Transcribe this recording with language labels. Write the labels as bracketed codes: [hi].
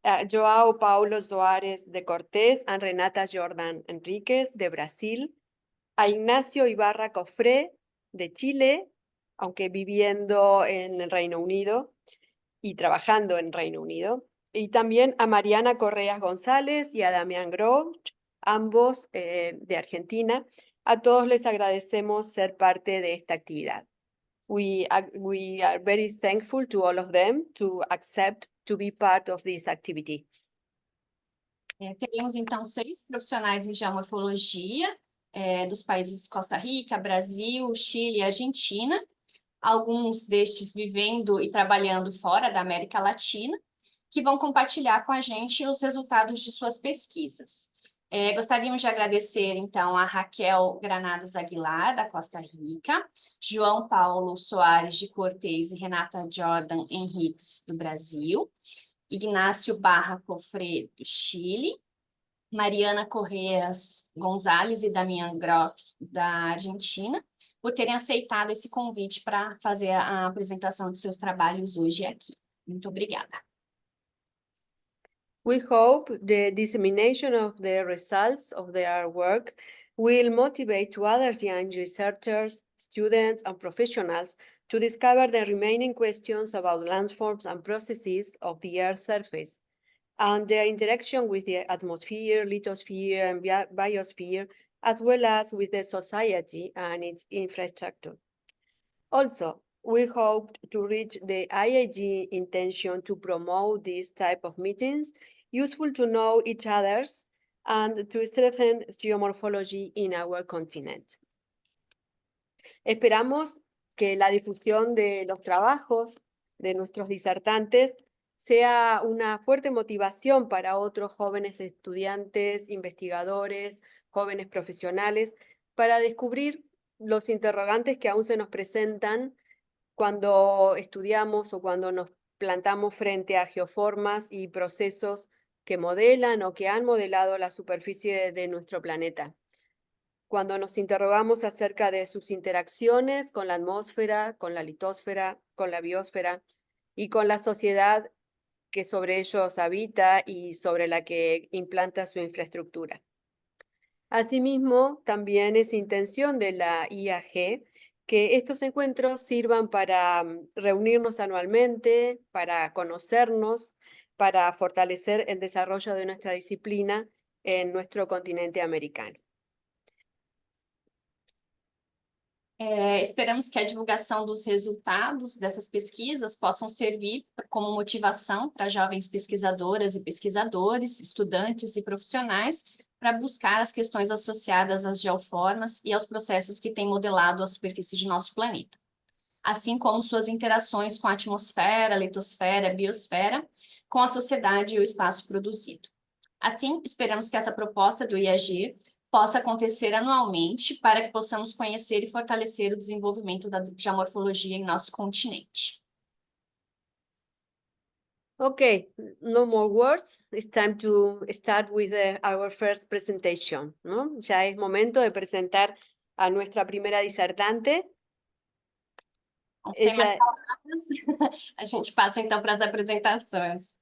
[es] Joao Paulo Soares de Cortés and Renata Jordan Enríquez de Brasil, a Ignacio Ibarra Cofré de Chile, aunque viviendo en el Reino Unido y trabajando en Reino Unido, y también a Mariana Correas González y a Damián Groch, ambos de Argentina. A todos les agradecemos ser parte de esta actividad. [en] We are very thankful to all of them to accept to be part of this activity. [pt] Teremos, então, 6 profissionais em geomorfologia dos países Costa Rica, Brasil, Chile e Argentina, alguns destes vivendo e trabalhando fora da América Latina, que vão compartilhar com a gente os resultados de suas pesquisas. Gostaríamos de agradecer, então, a Raquel Granados Aguilar, da Costa Rica, João Paulo Soares de Cortés e Renata Jordan Henriques, do Brasil, Ignacio Barra Cofré, do Chile, Mariana Correas González e Damián Groch, da Argentina, por terem aceitado esse convite para fazer a apresentação de seus trabalhos hoje aqui. Muito obrigada. [en] We hope the dissemination of the results of their work will motivate to other young researchers, students, and professionals to discover the remaining questions about landforms and processes of the Earth's surface, and their interaction with the atmosphere, lithosphere, and biosphere, as well as with the society and its infrastructure. Also, we hope to reach the IAG intention to promote this type of meetings, useful to know each other's, and to strengthen geomorphology in our continent. [es] Esperamos que la difusión de los trabajos de nuestros disertantes sea una fuerte motivación para otros jóvenes estudiantes, investigadores, jóvenes profesionales, para descubrir los interrogantes que aún se nos presentan cuando estudiamos o cuando nos plantamos frente a geoformas y procesos que modelan o que han modelado la superficie de nuestro planeta. Cuando nos interrogamos acerca de sus interacciones con la atmósfera, con la litosfera, con la biosfera y con la sociedad que sobre ellos habita y sobre la que implanta su infraestructura. Asimismo, también es intención de la IAG que estos encuentros sirvan para reunirnos anualmente, para conocernos, para fortalecer el desarrollo de nuestra disciplina en nuestro continente americano. [pt] Esperamos que a divulgação dos resultados dessas pesquisas possam servir como motivação para jovens pesquisadoras e pesquisadores, estudantes e profissionais para buscar as questões associadas às geoformas e aos processos que têm modelado a superfície de nosso planeta, assim como suas interações com a atmosfera, litosfera, biosfera, com a sociedade e o espaço produzido. Assim, esperamos que essa proposta do IAG possa acontecer anualmente para que possamos conhecer e fortalecer o desenvolvimento da geomorfologia em nosso continente. [en] Okay, no more words. It's time to start with our first presentation, ¿no? [es] Ya es momento de presentar a nuestra primera disertante. [pt] Sem mais palavras, a gente passa então para as apresentações.